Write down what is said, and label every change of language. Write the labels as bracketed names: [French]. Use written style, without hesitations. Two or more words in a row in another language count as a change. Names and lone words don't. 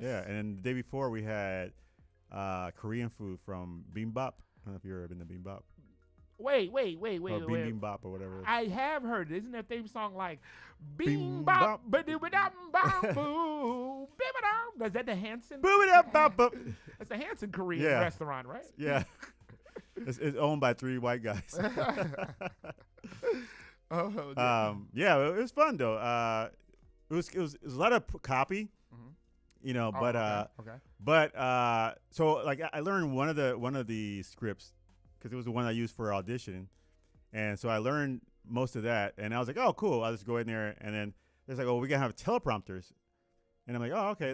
[English] Yeah, and then the day before we had Korean food from Bimbap. I don't know if you've ever been to Bimbap. Wait. Or Bimbap or whatever. I have heard it. Isn't their theme song like Bing Bimbap, bop. boo, bim-a-dum? Is that the Hanson? Boo-ba-da-bop-bop. It's the Hanson Korean Yeah. restaurant, right? Yeah. It's owned by 3 white guys. Yeah, it was fun though. It was a lot of copy, but so like I learned one of the scripts because it was the one I used for audition, and so I learned most of that, and I was like, oh cool, I'll just go in there, and then there's like, oh, we're gonna have teleprompters, and I'm like, oh okay,